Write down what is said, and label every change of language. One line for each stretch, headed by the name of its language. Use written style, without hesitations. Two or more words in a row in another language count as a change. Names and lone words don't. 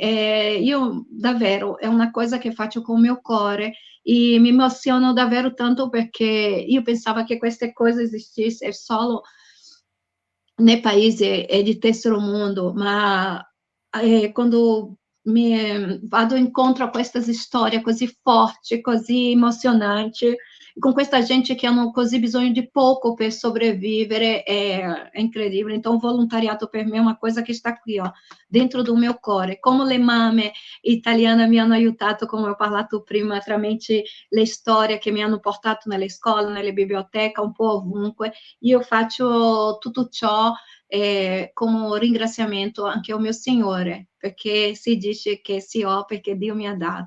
Italian: Io davvero è una cosa che faccio con il mio cuore e mi emoziono davvero tanto perché io pensavo che queste cose esistessero solo nei paesi di terzo mondo, ma quando vado incontro a queste storie così forti, così emozionanti, con questa gente che hanno così bisogno di poco per sopravvivere, è incredibile. Então, o volontariato per me è una cosa che sta qui,
Portuguese: ó, dentro do meu cuore.
Italian: Come le mamme italiane mi hanno aiutato, come ho parlato prima, tramite le storie che mi hanno portato nelle scuole, nelle biblioteche, un po' ovunque. Io faccio tutto ciò come ringraziamento anche ao mio Signore, perché si dice che si ho perché Dio mi ha dato.